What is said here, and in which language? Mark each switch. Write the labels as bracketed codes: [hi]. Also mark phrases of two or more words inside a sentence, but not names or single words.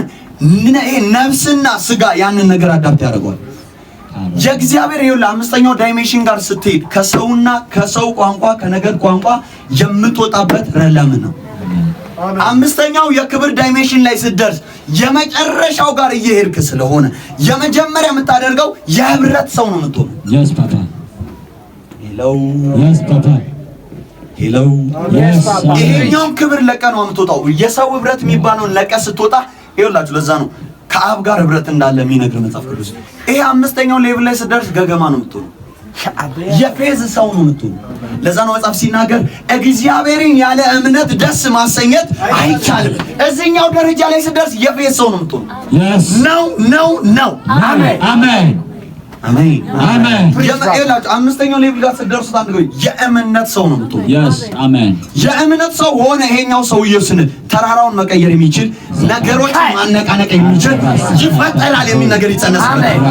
[am] ይሄ ነፍስና ስጋ ያንን ነገር አዳፕት ያደርገዋል። የእግዚአብሔር ይኸውልህ አምስተኛው ዳይሜንሽን ጋር ስትሄድ ከሰውና ከሰው ቋንቋ ከነገድ ቋንቋ የምትወጣበት ረለም ነው። አምስተኛው የክብር ዳይሜንሽን ላይ ስትደርስ የመጨረሻው ጋር እየሄድክ ስለሆነ የመጀመሪያ የምታደርገው የህብረት ሰው ነው የምትሆነው። [en] yes papa hello yes papa hello yes papa [am] ይሄኛውን ክብር ለቀህ ነው የምትወጣው። የሰው ህብረት የሚባለውን ለቀህ ስትወጣ ይኸውላችሁ ለዛ ነው ከአብ ጋር ህብረት እንዳለ የሚነግር መጽሐፍ ቅዱስ። ይሄ አምስተኛው ሌቭል ላይ ስትደርስ ገገማ ነው የምትሆነው። የፌዝ ሰው ነው የምትሆነው። ለዛ ነው መጽሐፍ ሲናገር እግዚአብሔርን ያለ እምነት ደስ ማሰኘት አይቻልም። እዚህኛው ደረጃ ላይ ስትደርስ የፌዝ ሰው ነው የምትሆነው። ነው አሜን አሜን አሜን አሜን። ይኸውላችሁ አምስተኛው ሌቭል ጋር ስትደርሱ አንድ ነው የእምነት ሰው ነው የምትሆነው። yes አሜን። የእምነት ሰው ሆነ ይሄኛው ሰውዬው ስንል ተራራውን መቀየር የሚችል ነገሮችን ማነቃነቅ የሚችል ይፈጠራል የሚል ነገር ይጸነሳል።